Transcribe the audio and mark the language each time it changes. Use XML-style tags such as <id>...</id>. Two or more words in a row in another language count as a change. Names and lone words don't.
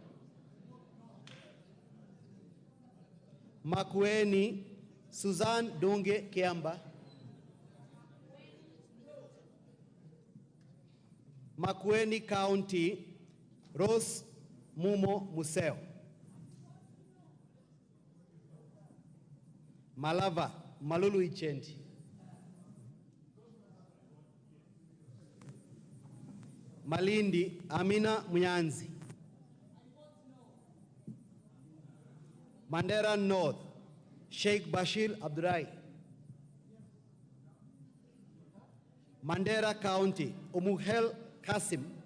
<en>Makueni, Suzanne Dunge Kiamba. Makueni County, Rose Mumo Museo. Malava, Malulu Ichendi. Malindi, Amina Munyanzi. Mandera North, Sheikh Bashir Abdurai. Mandera County, Umuhel Kasim.</en>